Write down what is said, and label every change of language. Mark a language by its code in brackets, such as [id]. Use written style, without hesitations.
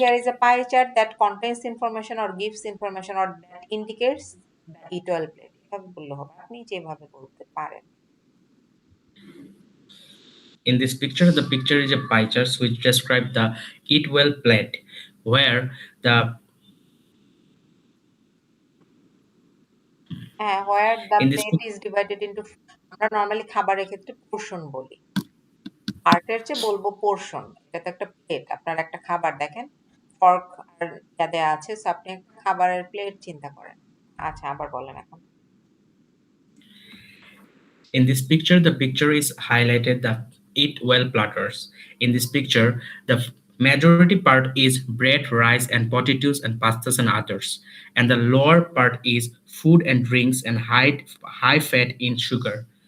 [en] here is a pie chart that contains information or gives information or that indicates the equal plate. [bn] এভাবে বললে হবে, আপনি যেভাবে বলতে পারেন। [en] In this picture, the picture is a pie chart which describe the eat well plate, where the হ্যাঁ, where the in this plate is divided into, [bn] আমরা normally খাবারের ক্ষেত্রে পোর্শন বলি, পার্টের চেয়ে বলবো পোর্শন। এটা তো একটা প্লেট, আপনার একটা খাবার দেখেন, ফর্ক আর ইয়া দেয়া আছে, সো আপনি একটা খাবারের প্লেট চিন্তা করেন। আচ্ছা, আবার বলেন এখন। [en] in this picture, the picture is highlighted the eat well platters. In this picture, the Majority part is bread, rice, and potatoes and pastas and others. And the lower part is food and drinks and high fat in sugar.